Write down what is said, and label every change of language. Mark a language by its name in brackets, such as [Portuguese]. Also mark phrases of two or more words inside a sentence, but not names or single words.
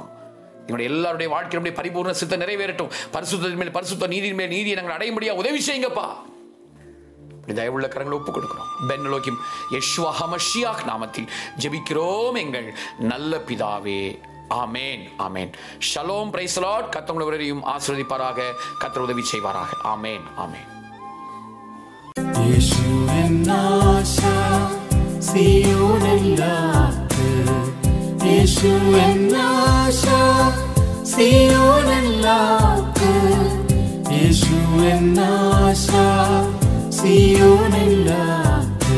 [Tamil] எங்களுடைய எல்லாருடைய வாழ்க்கையினுடைய பரிபூர்ண சித்தம் நிறைவேறட்டும். பரிசுத்தத்தின் மேல் பரிசுத்த, நீதியின் மேல் நீதியை நாங்கள் அடையும்படியா உதவி செய்யுங்கப்பா. தயவுள்ள கரங்களை ஒப்புக் கொடுக்கிறோம். பென்னலோகிம் யெஷுவா ஹமஷியாஹ் நாமத்தில் ஜெபிக்கிறோம் எங்கள் நல்ல பிதாவே. ஆமேன், ஆமேன். ஷலோம், [English] praise the Lord. [Tamil] கர்த்தர் உங்களை ஒவ்வொருவரையும் ஆசீர்வதிப்பாராக. கர்த்தர் உதவி செய்வாராக. ஆமேன், ஆமேன். [Malayalam] യേശുവിൻ ആശ സിയോനില്ലാത്ത്, യേശുവിൻ ആശ സിയോനില്ലാത്ത്, യേശുവിൻ ആശ സിയോനില്ലാത്ത്.